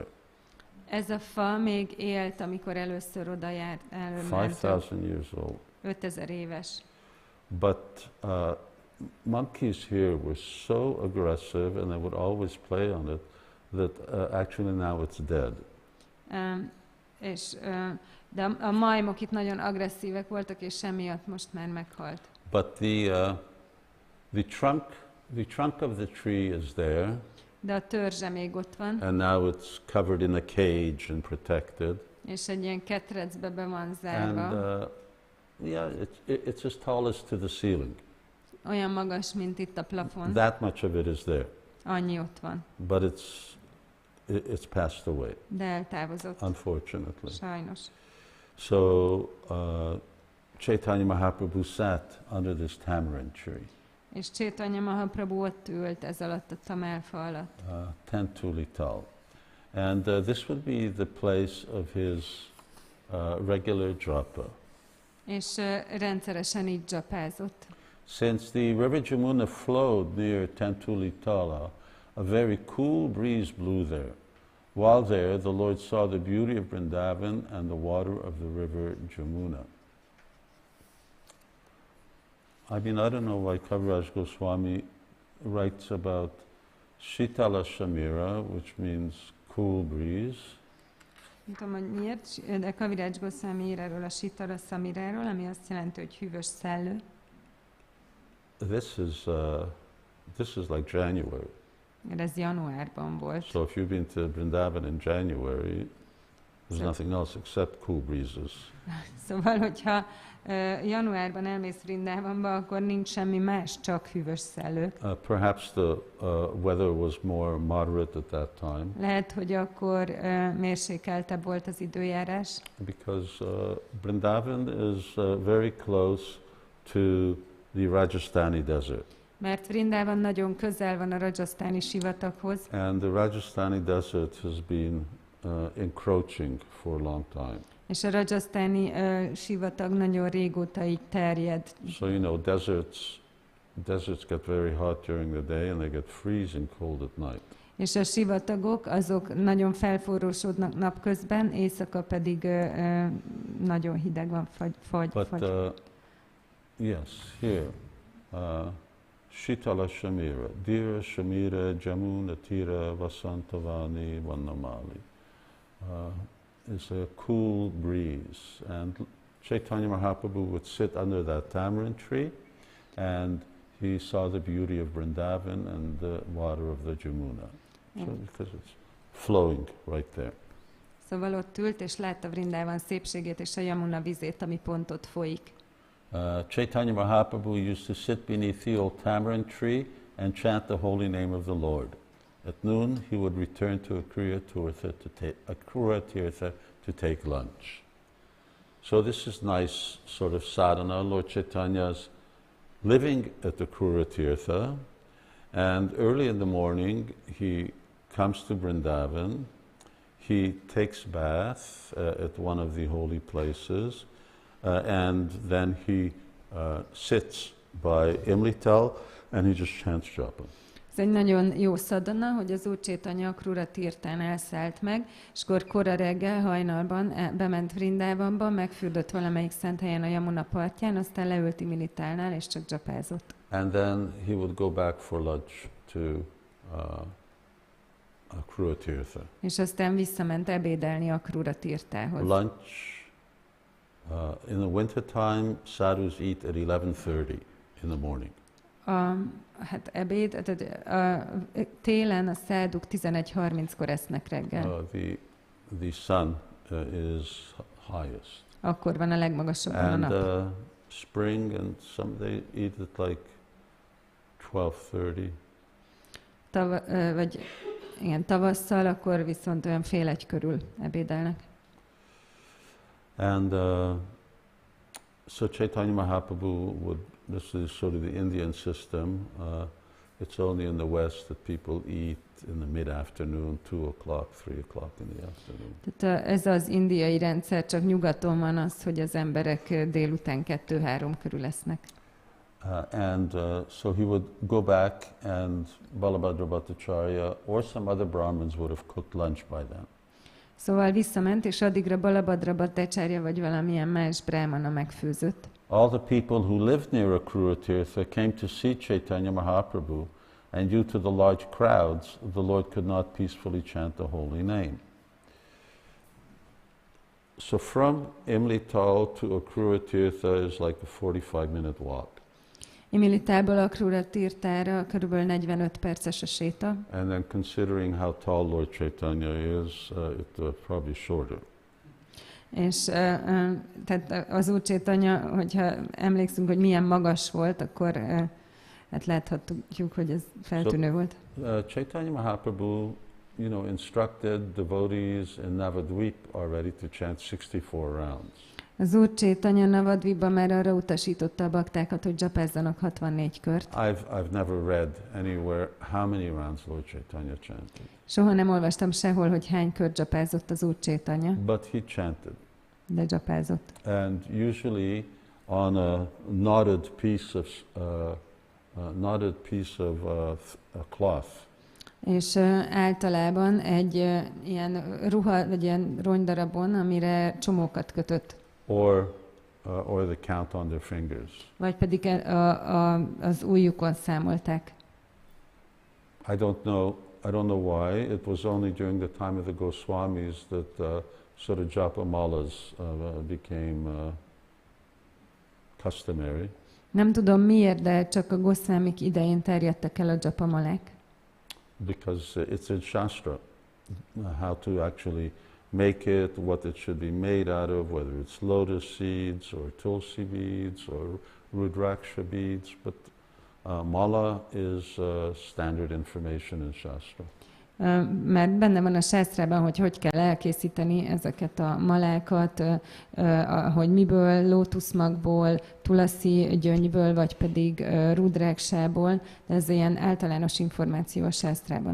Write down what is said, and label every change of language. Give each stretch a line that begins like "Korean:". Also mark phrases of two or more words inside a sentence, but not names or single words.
Hungarian: Ez a fa még élt, amikor először oda járt.
English: 5,000 years old.
Hungarian: 5000 éves.
English: But monkeys here were so aggressive and they would always play on it that actually now it's dead.
Hungarian: De a majmok itt nagyon agresszívek voltak, és emiatt most már meghalt.
English: But the trunk of the tree is there.
Hungarian: De a törzse még ott van.
English: And now it's covered in a cage and protected.
Hungarian: És egy ilyen ketrecbe be van zárva.
English: And yeah, it's as tall as to the ceiling.
Hungarian: Olyan magas, mint itt a plafon.
English: That much of it is there.
Hungarian: Annyi ott van.
English: But it's passed away.
Hungarian: De eltávozott.
English: Unfortunately.
Hungarian: Sajnos.
English: So Caitanya Mahaprabhu sat under this tamarind tree.
Hungarian: És Caitanya Mahaprabhu ott ült ez alatt a tamálfa alatt. Tentulital.
English: And this would be the place of his regular japa.
Hungarian: És rendszeresen így dzsapázott. Since the river Jamuna flowed near Tentulitala, a very cool breeze blew there. While there, the Lord saw the beauty of Vṛndāvana and the water of the river Jamuna. I mean, I don't know why Kaviraj Goswami writes about
Sanskrit: Shitala Shamira,
Hungarian: which means cool breeze. Nem tudom, hogy miért, de Kaviraj Goswami ír erről a
Sanskrit: Shitala Samiráról,
Hungarian: ami azt jelenti, hogy hűvös szellő.
English: This is like January.
Hungarian: Ez januárban volt.
English: So if you've been to Vṛndāvana in January, there's nothing else except cool breezes.
Hungarian: Szóval, hogyha januárban elmész Vṛndāvanba, akkor nincs semmi más, csak hűvös szellő.
English: Perhaps the weather was more moderate at that time.
Hungarian: Lehet, hogy akkor mérsékeltebb volt az időjárás.
English: Because Vṛndāvana is very close to the Rajasthani desert.
Hungarian: Mert Vṛndāvan nagyon közel van a rajasztáni sivataghoz.
English: And the Rajasthani desert has been encroaching for a long time.
Hungarian: És a rajasztáni sivatag nagyon régóta így terjed.
English: So you know, deserts get very hot during the day and they get freezing cold at night.
Hungarian: És a sivatagok azok nagyon felforrósodnak napközben, éjszaka pedig nagyon hideg van, fagy.
English: But yes, here,
Sanskrit: Shitala Shamira, Dira Shamira Jamuna Tira Vasantavani Vannamali.
English: Is a cool breeze, and Caitanya Mahaprabhu would sit under that tamarind tree, and he saw the beauty of Vṛndāvana and the water of the Jamuna. So because it's flowing right there.
Hungarian: Szóval ott ült, és látta Vṛndāvan szépségét és a Yamuna vizét, ami pont ott folyik.
English: Caitanya Mahaprabhu used to sit beneath the old tamarind tree and chant the holy name of the Lord. At noon, he would return to Akruya Tirtha to take lunch. So this is nice sort of sadhana. Lord Chaitanya's living at the Akruya Tirtha, and early in the morning he comes to Vṛndāvana. He takes bath at one of the holy places, and then he sits by Imlital and he just chants japa.
Hungarian: Ez egy nagyon jó szadana, hogy az Úr Caitanya Akrura Tirtán elszállt meg, és akkor kora reggel hajnalban bement Vṛndāvanba, megfürdött valamelyik szent helyen a Yamuna partján, aztán leült Imilitálnál, és csak dzsapázott.
English: And then he would go back for lunch to Akrura Tirtha.
Hungarian: És aztán visszament ebédelni Akrura Tirtához.
English: Lunch, in the winter time, sadhus eat at 11:30 in the morning.
Hungarian: Hát ebéd, tehát télen a száduk 11:30-kor esznek reggel.
English: The sun is highest.
Hungarian: Akkor van a legmagasabban a
English: And
Hungarian: nap.
English: spring and some they eat at like 12:30.
Hungarian: Vagy igen, tavasszal, akkor viszont olyan 12:30 körül ebédelnek.
English: And so Caitanya Mahaprabhu would, this is sort of the Indian system, it's only in the West that people eat in the mid-afternoon, 2 o'clock, 3 o'clock in the afternoon.
Hungarian: Tehát ez az indiai rendszer, csak nyugaton van az, hogy az emberek délután 2-3 körül esznek.
English: So he would go back and Balabhadra Bhattacharya or some other Brahmins would have cooked lunch by then.
Hungarian: Szóval visszament, és addigra Balabhadra Bhattacharya vagy valamilyen más brahmana megfőzött.
English: All the people who lived near Akrura Tirtha came to see Caitanya Mahaprabhu, and due to the large crowds, the Lord could not peacefully chant the holy name. So from Imlital to Akrura Tirtha is like a 45-minute walk.
Hungarian: Imilitálból Akrura Tirtára körülbelül 45 perces a séta.
English: And then considering how tall Lord Caitanya is, it's probably shorter.
Hungarian: És tehát az Úr Caitanya, hogyha emlékszünk, hogy milyen magas volt, akkor hát láthatjuk, hogy ez feltűnő volt.
English: Caitanya Mahaprabhu, instructed devotees in Navadvip already to chant 64 rounds.
Hungarian: Az Úr Caitanya Navadvipban már arra utasította a baktákat, hogy dzsapázzanak 64 kört.
English: I've never read anywhere how many rounds Lord Caitanya chanted.
Hungarian: Soha nem olvastam sehol, hogy hány kört dzsapázott az Úr Caitanya.
English: But he chanted.
Hungarian: De dzsapázott.
English: And usually on a knotted piece of cloth.
Hungarian: És általában egy ilyen ruha, vagy ilyen rongydarabon, amire csomókat kötött.
English: Or the count on their fingers.
Hungarian: Vagy pedig az ujjukon számolták.
English: I don't know why. It was only during the time of the Goswamis that sort of japa malas became customary.
Hungarian: Nem tudom miért, de csak a Goswamik idején terjedtek el a japamalák.
English: Because it's in Shastra how to actually make it, what it should be made out of, whether it's lotus seeds or tulsi beads or rudraksha beads, but mala is standard information in Shastra.
Hungarian: Mert benne van a sásztrában, hogy kell elkészíteni ezeket a malákat, hogy miből, lótuszmagból, tulasi gyöngyből, vagy pedig rudráksából, de ez ilyen általános információ a sásztrában.